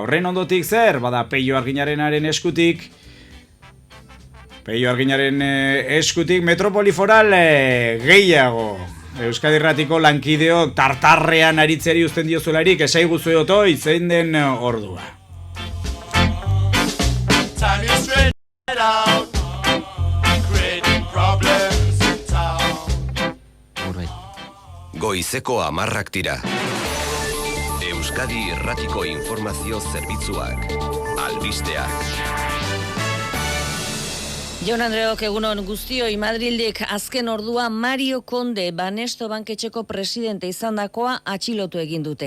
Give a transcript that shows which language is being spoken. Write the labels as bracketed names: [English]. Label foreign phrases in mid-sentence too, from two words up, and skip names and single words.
[Basque] Horren ondotik zer, bada Peio Arginarenaren eskutik, Metropoli Foral gehiago. Euskadi irratiko lankideok tartarrean aritzeri uzten diozularik, esaiguzu otoi zein den ordua. [English] Time is straight out. [Basque] Goizeko 10 dira. Euskadi irratiko informazio zerbitzuak. Albisteak. Jon Andreok, egunon guztioi, Madrildik azken ordua Mario Conde Banesto banketxeko presidente izandakoa atxilotu egin dute.